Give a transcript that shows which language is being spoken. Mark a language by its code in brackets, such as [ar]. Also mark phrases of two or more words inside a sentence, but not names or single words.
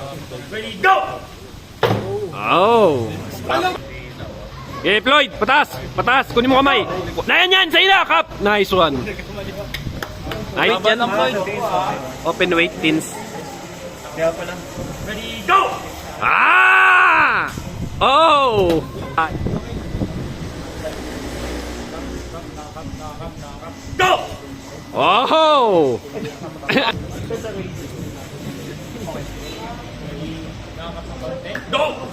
[en] Ready, go! [tl] Oh. Okay, Floyd, patas. Patas, kunin mo kamay. Yan, sa'yo na, [en] Kap. Nice one. Nice yan. Open weight, teens. [tl] Kaya pala. Ready, [en] go! Ah! Oh! Go! Oh! Go!